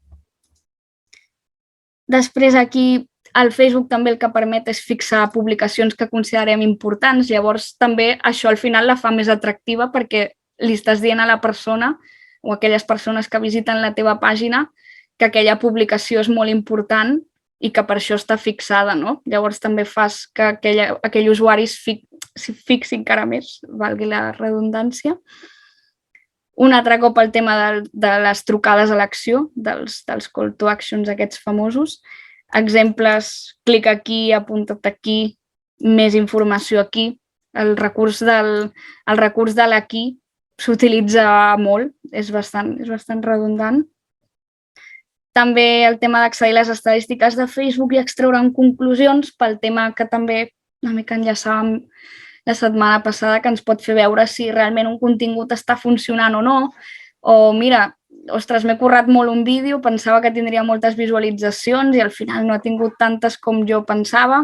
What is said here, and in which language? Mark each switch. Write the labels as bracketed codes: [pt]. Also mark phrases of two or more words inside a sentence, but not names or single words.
[ca] Després aquí el Facebook també el que permet és fixar publicacions que considerem importants, llavors també això al final la fa més atractiva perquè li estàs dient a la persona o a aquelles persones que visiten la teva pàgina que aquella publicació és molt important i que per això està fixada, no? Llavors també fas que aquell usuari s'hi fixi encara més, valgui la redundància. Un altre cop el tema de les trucades a l'acció, dels [en] call to actions [ca] aquests famosos. Exemples, clic aquí, apunta't aquí, més informació aquí. El recurs de l'aquí s'utilitza molt, és bastant redundant. També el tema d'accedir a les estadístiques de Facebook i extreure'n conclusions pel tema que també una mica enllaçàvem la setmana passada, que ens pot fer veure si realment un contingut està funcionant o no, o mira, ostres, m'he currat molt un vídeo, pensava que tindria moltes visualitzacions i al final no ha tingut tantes com jo pensava.